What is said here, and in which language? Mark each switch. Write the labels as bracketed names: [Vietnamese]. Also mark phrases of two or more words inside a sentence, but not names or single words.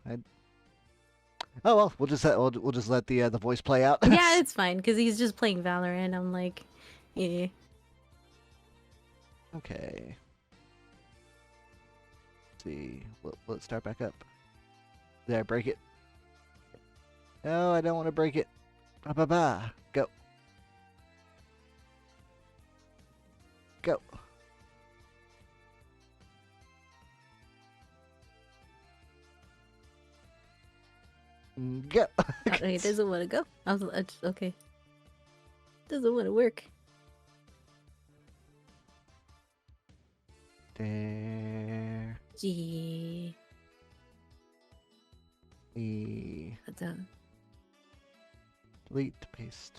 [English] Oh well, we'll just let the voice play out. Yeah, it's fine because he's just playing Valorant. I'm like, yeah. Okay. Let's see. Let's start back up. Did I break it? No, I don't want to break it. Ba ba ba. Go. Go. Go. It doesn't want to go. Okay. Doesn't want to work. There. Gee. E. Delete, paste.